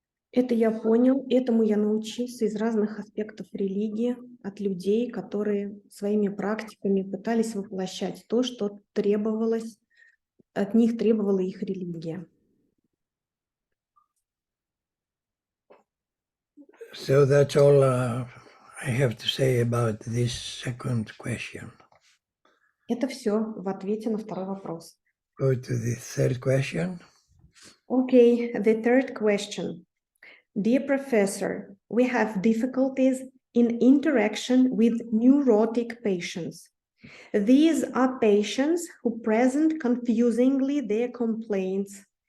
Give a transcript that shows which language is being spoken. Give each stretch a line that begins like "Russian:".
Russian: Это я понял, этому я научился из разных аспектов религии, от людей, которые своими практиками пытались воплощать то, что требовалось, от них требовала их религия.
English: So that's all I have to say about this second question.
Russian: Это все в ответе на второй вопрос.
English: Go to the third question. Okay, the third question. Dear Professor, we have difficulties in interaction with neurotic patients. These are patients who present confusingly their complaints.